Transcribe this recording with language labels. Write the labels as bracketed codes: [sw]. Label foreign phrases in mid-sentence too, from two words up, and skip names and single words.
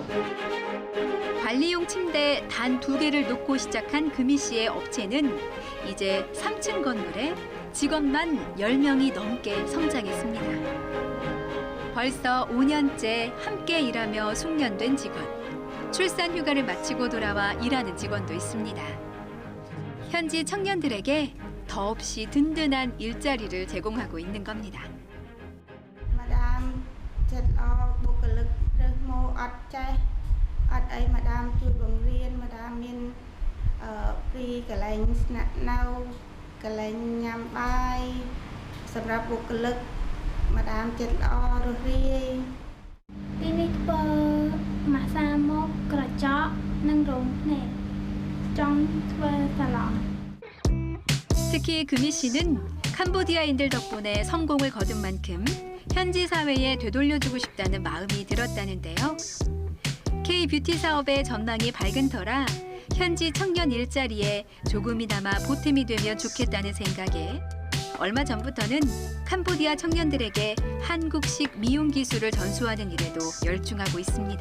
[ko] 관리용 침대 단 2개를 놓고 시작한 금희 씨의 업체는 이제 3층 건물에 직원만 10명이 넘게 성장했습니다. 벌써 5년째 함께 일하며 숙련된 직원. 출산 휴가를 마치고 돌아와 일하는 직원도 있습니다. 현지 청년들에게 더없이 든든한 일자리를 제공하고 있는 겁니다. [km] ចិត្តល្អបុគ្គលិករើសមកអត់ចេះអត់អីម្ដាមជួយបង្រៀនម្ដាមមានពីកន្លែងស្នាក់នៅកន្លែងញ៉ាំបាយសម្រាប់បុគ្គលិកម្ដាមចិត្តល្អរស់រាយទីនេះធ្វើម៉ាស្សាមកក្រចកនិងរោមភ្នែកចង់ធ្វើសាឡន [ko] 특히 금희 씨는 캄보디아인들 덕분에 성공을 거둔 만큼 현지 사회에 되돌려주고 싶다는 마음이 들었다는데요. K-뷰티 사업의 전망이 밝은 터라 현지 청년 일자리에 조금이나마 보탬이 되면 좋겠다는 생각에 얼마 전부터는 캄보디아 청년들에게 한국식 미용 기술을 전수하는 일에도 열중하고 있습니다.